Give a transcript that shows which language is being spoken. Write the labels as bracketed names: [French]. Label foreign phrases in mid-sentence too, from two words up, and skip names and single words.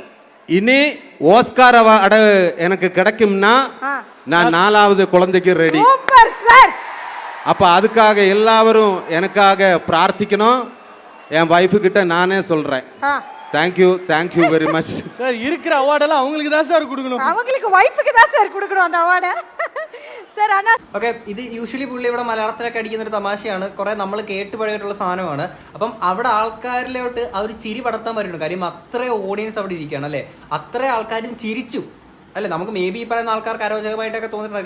[Tamil] இனி ஓஸ்கார் அவார்டு எனக்கு கிடைக்கும்னா நான் 4வது குழந்தைக்கு ரெடி. சூப்பர் சார். அப்ப அதுக்காக எல்லாரும் எனக்காக பிரார்த்திக்கணும். என் வைஃபு கிட்ட நானே சொல்றேன். [English] thank you very much. [Tamil] சார் இருக்கிற அவார்டெல்லாம் அவங்களுக்கு தான் சார் கொடுக்கணும். அவங்களுக்கு வைஃப்க்கு தான் சார் கொடுக்கணும் அந்த அவார்ഡ്. സാർ അനാ [Malayalam] ഓക്കെ. ഇത് യൂഷ്വലി പുള്ളി ഇവിടെ മലയാളത്തിലൊക്കെ അടിക്കുന്ന ഒരു തമാശയാണ്. കുറേ നമ്മൾ കേട്ടുപഴകിയിട്ടുള്ള സാധനമാണ്. അപ്പം അവിടെ ആൾക്കാരിലോട്ട് ആ ഒരു ചിരി പടർത്താൻ പറ്റുന്നു. കാര്യം അത്രയും ഓഡിയൻസ് അവിടെ ഇരിക്കുകയാണ് അല്ലേ, അത്രയും ആൾക്കാരും ചിരിച്ചു. അല്ലേ നമുക്ക് [English] may be [Malayalam] ഈ പറയുന്ന ആൾക്കാർക്ക് അരോചകമായിട്ടൊക്കെ തോന്നിയിട്ടുണ്ടായിരിക്കും.